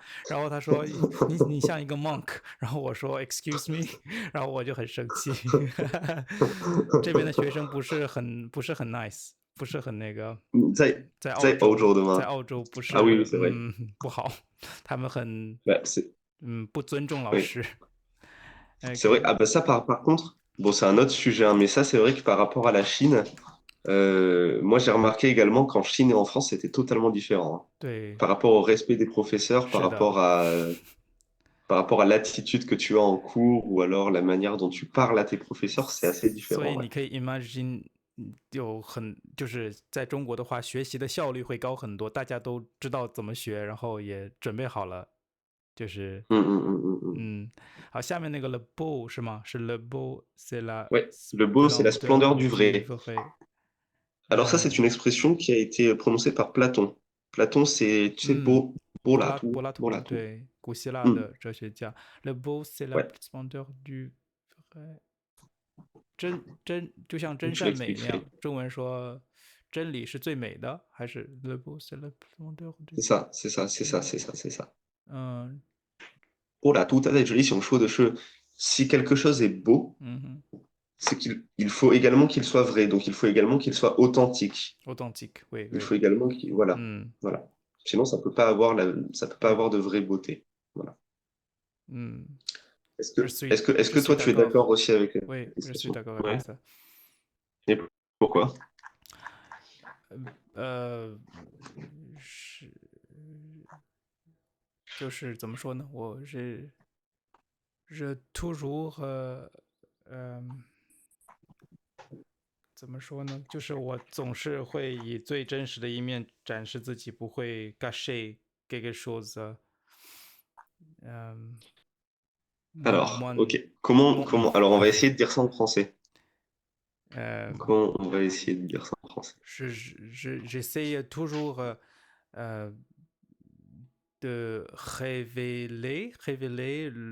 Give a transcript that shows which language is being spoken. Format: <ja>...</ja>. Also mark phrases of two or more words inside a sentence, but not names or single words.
<zh>然后他说你像一个 monk， 然后我说</zh> <en>excuse me，</en> <zh>然后我就很生气。这边的学生不是很 nice。不是很那个，在欧洲的吗？在澳洲不是，不好，他们很不尊重老师。</zh> <fr>C'est vrai. OK. Ah bah ça, par contre, bon, c'est un autre sujet, hein, mais ça, c'est vrai que par rapport à la Chine, moi, j'ai remarqué également qu'en Chine et en France, c'était totalement différent, hein.</fr> <zh>对，</zh> <fr>Par rapport au respect des professeurs,</fr> <zh>是的。</zh> <fr>par rapport à l'attitude que tu as en cours ou alors la manière dont tu parles à tes professeurs, c'est assez</fr> <zh>所</zh> <fr>différent,</fr> <zh>以</zh> <fr>ouais.</fr> <zh>你可以 imagine，就是在中国的话，学习的效率会高很多，大家都知道怎么学，然后也准备好了，就是 Mm. 嗯，好，下面那个</zh> <fr>le beau</fr> <zh>是吗？是</zh> <fr>le beau c'est la Ouais, le beau, c'est la splendeur splendeur du du vrai. vrai。 Alors ça, c'est une expression qui a été prononcée par Platon. Platon, c'est, tu sais, 嗯， beau, beau là, tout,</fr> <zh>柏拉</zh> <fr>beau</fr> <zh>图</zh> <fr>là, tout.</fr> <zh>对古希腊 Mm. 的哲学家</zh> <fr>，le beau c'est la Ouais, splendeur du vrai。</fr> <zh>真就像真</zh> <fr>tu</fr> <zh>善美那样，</zh> <fr>l'expliquerais.</fr> <zh>中文说真理是最美的，还是</zh> <fr>le beau c'est le splendeur du C'est ça, c'est ça, c'est ça, vrai？ c'est ça, c'est ça. 嗯 Beau là, tout, si quelque chose est beau, 嗯哼 c'est qu'il faut également qu'il soit vrai. Donc, il faut également qu'il soit authentique. ，authentique，oui Il oui， faut également qu'il, voilà, 嗯 voilà. Sinon, ça peut pas</fr> <zh>对，</zh> <fr>avoir de vraie beauté. Voilà. 嗯， Est-ce je que, est-ce suis que, est-ce je que suis toi, tu es d'accord d'accord， aussi avec oui cette je suis expression? d'accord Ouais. avec ça。 Et pourquoi?</fr> <zh>呃，是就是怎么说呢？</zh> <fr>je toujours</fr> <zh>怎么说呢？就是我总是会以最真实的一面展示自己，不会</zh> <fr>cacher quelque chose。嗯 Alors, moins ok. Comment, moins comment, alors, on va essayer de dire ça en français. 呃 Comment on va essayer de dire ça en français? j'essaye toujours euh, de révéler</fr>